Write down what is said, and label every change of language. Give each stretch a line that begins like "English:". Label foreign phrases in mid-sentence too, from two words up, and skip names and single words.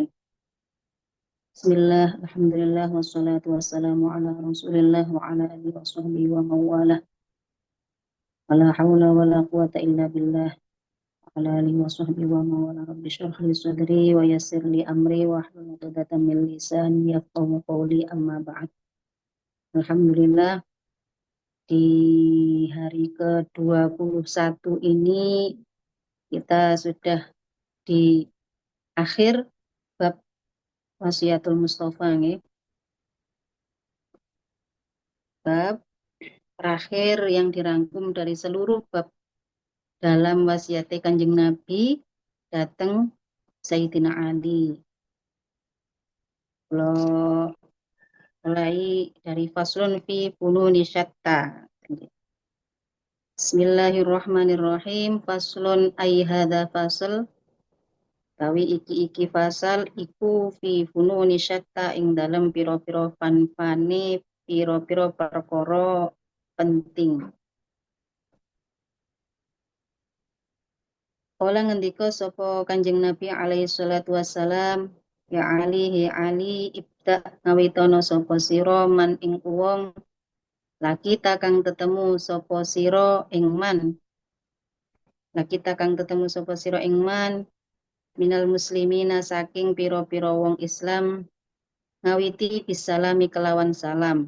Arabic: بسم الله الحمد لله والصلاة والسلام على رسول الله وعلى آله وصحبه ومن والاه ولا حول ولا قوة إلا بالله وعلى آله وصحبه ومن والاه رب اشرح لي صدري ويسر لي أمري واحلل عقدة من لساني يفقهوا قولي أما بعد.
Indonesian: Alhamdulillah di hari ke-21 ini kita sudah di akhir bab Wasiatul Mustafa nih. Bab terakhir yang dirangkum dari seluruh bab dalam wasiat Kanjeng Nabi datang Sayyidina Ali. Kalau mulai dari
Arabic: فصل في فنون شتى. بسم الله الرحمن الرحيم. فصل أي هذا فصل
Javanese: tawi iki fasal iku
Arabic: في فنون شتى
Javanese: ing dalam piro-piro fan-fane piro-piro perkara penting. Kala ngendika sapa Kanjeng Nabi
Arabic: عليه الصلاة والسلام, يا علي ابدأ
Javanese: ngawitono sapa sira man ing wong laki takang tetemu sapa sira ing man. Laki takang tetemu sapa sira ing man
Arabic: من المسلمين
Javanese: saking pira-pira wong Islam ngawiti bisalami kelawan salam.